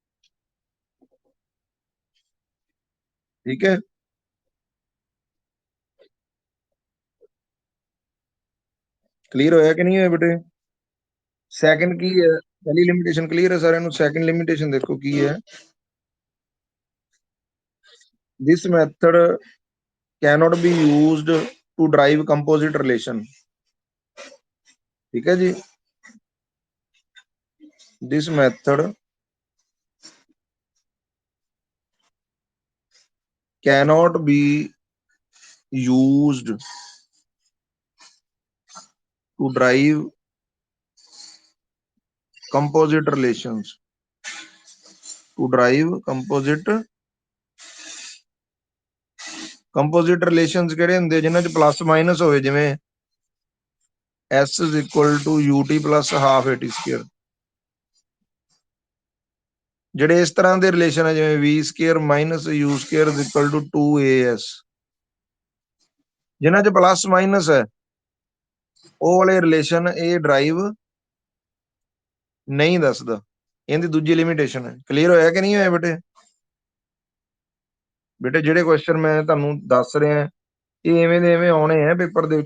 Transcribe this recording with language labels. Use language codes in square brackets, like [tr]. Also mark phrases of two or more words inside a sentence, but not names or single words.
[pa] ਠੀਕ ਹੈ, ਕਲੀਅਰ ਹੋਇਆ ਕਿ ਨਹੀਂ ਹੋਇਆ ਬੇਟੇ? ਸੈਕੰਡ ਕੀ ਹੈ? ਪਹਿਲੀ ਲਿਮਿਟੇਸ਼ਨ ਕਲੀਅਰ ਹੈ ਸਾਰਿਆਂ ਨੂੰ? ਸੈਕੰਡ ਲਿਮਿਟੇਸ਼ਨ ਦੇਖੋ ਕੀ ਹੈ, [en] this method cannot be used to drive composite relation। [pa] ਠੀਕ ਹੈ ਜੀ, [en] this method cannot be used to drive composite relations, to drive composite relations [pa] ਕਿਹੜੇ ਹੁੰਦੇ ਜਿਨ੍ਹਾਂ 'ਚ ਪਲੱਸ ਮਾਈਨਸ ਹੋਵੇ, ਜਿਵੇਂ [en] s is equal to ut plus half at square। [pa] ਜਿਹੜੇ ਇਸ ਤਰ੍ਹਾਂ ਦੇ ਰਿਲੇਸ਼ਨ ਹੈ, ਜਿਵੇਂ [en] v square minus u square is equal to 2as, [pa] ਜਿਨ੍ਹਾਂ 'ਚ ਪਲੱਸ ਮਾਈਨਸ ਹੈ, ਉਹ ਵਾਲੇ ਰਿਲੇਸ਼ਨ ਇਹ ਡਰਾਈਵ ਨਹੀਂ ਦੱਸਦਾ। ਇਹਦੀ ਦੂਜੀ ਲਿਮਿਟੇਸ਼ਨ ਹੈ। ਕਲੀਅਰ ਹੋਇਆ ਕਿ ਨਹੀਂ ਹੋਇਆ ਬੇਟੇ? ਬੇਟੇ ਜਿਹੜੇ ਕੁਐਸਚਨ ਮੈਂ ਤੁਹਾਨੂੰ ਦੱਸ ਰਿਹਾ, ਇਹ ਐਵੇਂ ਦੇ ਐਵੇਂ ਆਉਣੇ ਆ ਪੇਪਰ ਦੇ ਵਿੱਚ।